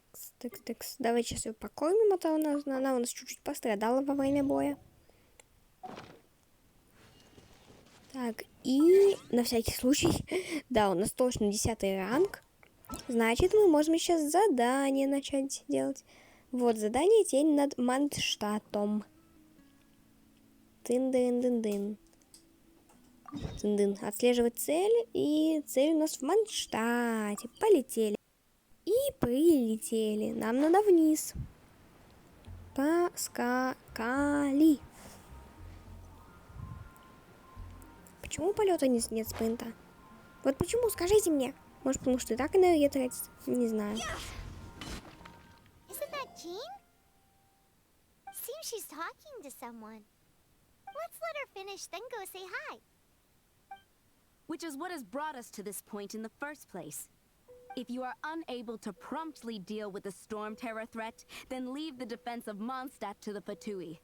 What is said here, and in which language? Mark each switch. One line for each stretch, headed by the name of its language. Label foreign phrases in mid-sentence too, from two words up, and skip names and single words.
Russian: Давайте сейчас ее покормим, а то она у нас чуть-чуть пострадала во время боя. Так, и на всякий случай, да, у нас точно 10 ранг. Значит, мы можем сейчас задание начать делать. Вот, задание «Тень над Мандштатом». Тын-дын-дын-дын. Тын-дын. Отслеживать цель, и цель у нас в Мандштате. Полетели. И прилетели. Нам надо вниз. Поскакали. Почему полета нет спринта? Вот почему, скажите мне. Может, потому что и так энергия тратится? Не знаю.
English: Isn't that Jean? Seems she's talking to someone. Let's let her finish, then go say hi. Which is what has brought us to this point in the first place. If you are unable to promptly deal with the storm terror threat, then leave the defense of Mondstadt to the Fatui.